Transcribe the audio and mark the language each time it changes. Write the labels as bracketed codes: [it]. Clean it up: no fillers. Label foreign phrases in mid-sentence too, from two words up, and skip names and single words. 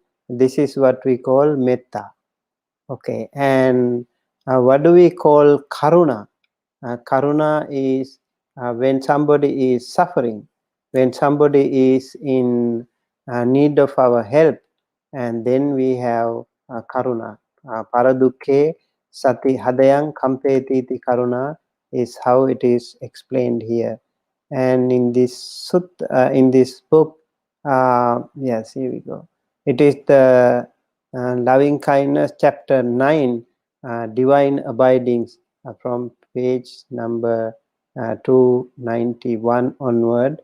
[en] This is what we call metta. Okay, and what do we call karuna? Karuna is when somebody is suffering, when somebody is in need of our help, and then we have karuna. [pi] Paradukhe sati hadayang kampeti iti karuna [en] is how it is explained here. And in this in this book, yes, here we go. It is the loving kindness, chapter 9, divine abidings, from page number 291 onward.